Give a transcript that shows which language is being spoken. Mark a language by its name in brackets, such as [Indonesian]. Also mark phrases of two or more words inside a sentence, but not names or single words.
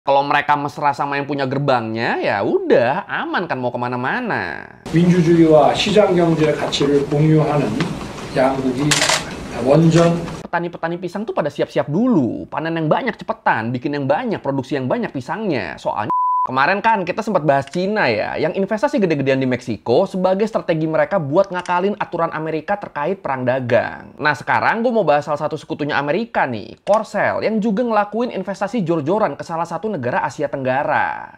[Indonesian] Kalau mereka mesra sama yang punya gerbangnya, ya udah aman kan mau kemana-mana. [Korean] 민주주의와 시장 경제 가치를 공유하는 양국이 원전. [Indonesian] Petani-petani pisang tuh pada siap-siap dulu, panen yang banyak cepetan, bikin yang banyak, produksi yang banyak pisangnya. Soalnya kemarin kan kita sempat bahas Cina ya, yang investasi gede-gedean di Meksiko sebagai strategi mereka buat ngakalin aturan Amerika terkait perang dagang. Nah sekarang gue mau bahas salah satu sekutunya Amerika nih, Korsel, yang juga ngelakuin investasi jor-joran ke salah satu negara Asia Tenggara.